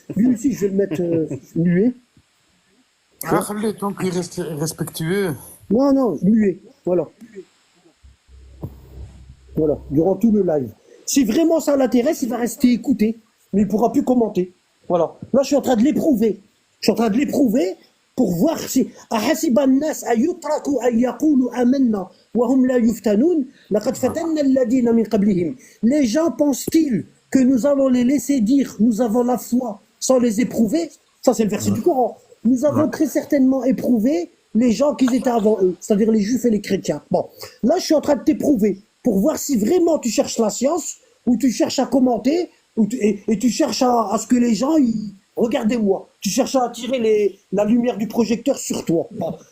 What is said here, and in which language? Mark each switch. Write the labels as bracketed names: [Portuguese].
[French] Lui aussi, je vais le mettre muet. Tu Ah, vois? Khalid, tant qu'il reste respectueux. Non, non, muet. Voilà. Voilà. Durant tout le live. Si vraiment ça l'intéresse, il va rester écouter. Mais il ne pourra plus commenter. Voilà. Là, je suis en train de l'éprouver. Je suis en train de l'éprouver pour voir si [Arabic] أحسب الناس أن يتركوا أن يقولوا آمنا وهم لا يفتنون لقد فتنا الذين من قبلهم. [French] Les gens pensent-ils que nous allons les laisser dire nous avons la foi sans les éprouver? Ça, c'est le verset du Coran. Nous avons très certainement éprouvé les gens qui étaient avant eux, c'est-à-dire les juifs et les chrétiens. Bon, là, je suis en train de t'éprouver pour voir si vraiment tu cherches la science ou tu cherches à commenter et tu cherches à ce que les gens, regardez-moi, tu cherches à attirer la lumière du projecteur sur toi. Bon.